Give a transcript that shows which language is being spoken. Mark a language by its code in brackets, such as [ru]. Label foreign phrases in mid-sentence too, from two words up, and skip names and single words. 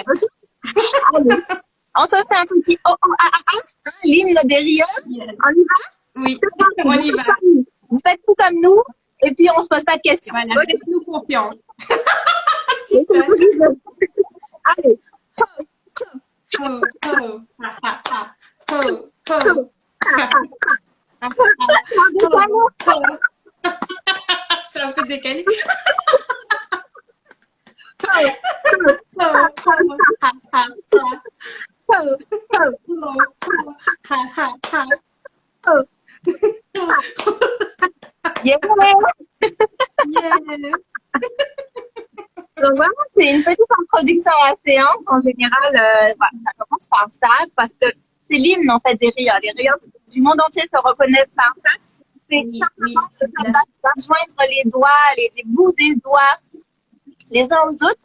[fr] Allez, on se fait un petit oh, oh, ah, ah, ah, l'hymne des rieurs. Yes. On y va? Oui, C'est parti. on Vous y faites va. comme nous. Vous faites tout comme nous et puis on se pose pas de questions. Voilà, Ok? faites-nous confiance. Super. Allez. Oh, oh, ha, ha, ha. Oh, oh, ha, ha, ha, oh, oh. C'est un peu décalé. Oh, oh, ha, ha, ha. Oh, oh, ha, ha, ha. Oh. Yeah. Yeah. Donc vraiment, c'est une petite introduction à la séance. En général, ça commence par ça parce que c'est l'hymne en fait des rieurs. Les rieurs du monde entier se reconnaissent par ça. C'est Oui, oui, simplement que ça super. va joindre les doigts, les bouts des doigts les uns aux autres.